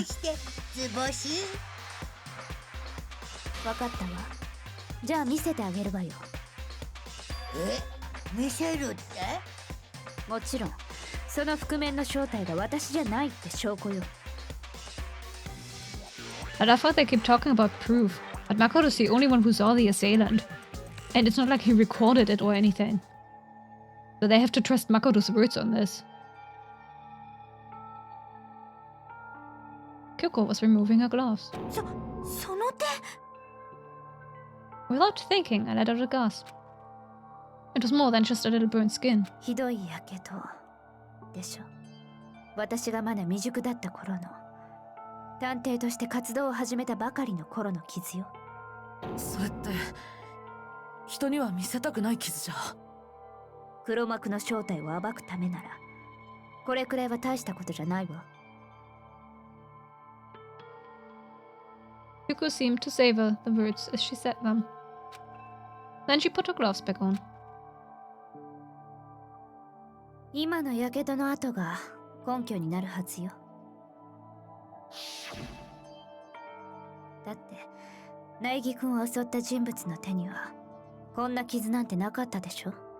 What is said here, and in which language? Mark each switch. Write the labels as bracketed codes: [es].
[ja] として図星？わかったわ。じゃあ見せてあげるわよ。見せるって？もちろんその覆面の正体が私じゃないって証拠よ。 [en] But I thought they keep talking about proof. But Makoto's the only one who saw the assailant. And it's not like he recorded it or anything. So they have to trust Makoto's words on this. Kyoko was removing her gloves. [ja] その手。 [en] Without thinking, I let out a gasp. It was more than just a little burnt skin. [ja] ひどいやけどでしょ。私がまだ未熟だった頃の、探偵として活動を始めたばかりの頃の傷よ。それって人には見せたくない傷じゃ。黒幕の正体を暴くためならこれくらいは大したことじゃないわ。 [en] Kyoko seemed to savor the words as she said them. Then she put her gloves back on. [ja] 今のやけどの跡が根拠になるはずよ。だって苗木君を襲った人物の手にはこんな傷なんてなかったでしょ。